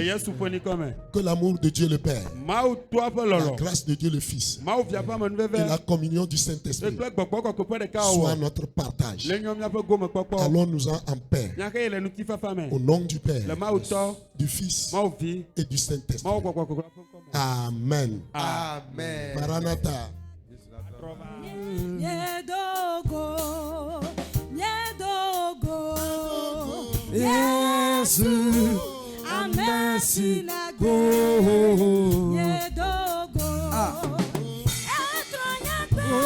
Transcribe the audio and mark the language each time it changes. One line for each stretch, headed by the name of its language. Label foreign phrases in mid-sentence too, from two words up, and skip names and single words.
French: Que l'amour de Dieu le Père, la grâce de Dieu le Fils et la communion du Saint-Esprit soient notre partage. Allons-nous en paix. Au nom du Père, du Fils et du Saint-Esprit. Amen. Amen. Maranatha.
Ewe: Nyedogo, nyedogo, Yesu, amesi na go, nyedogo, etronyate,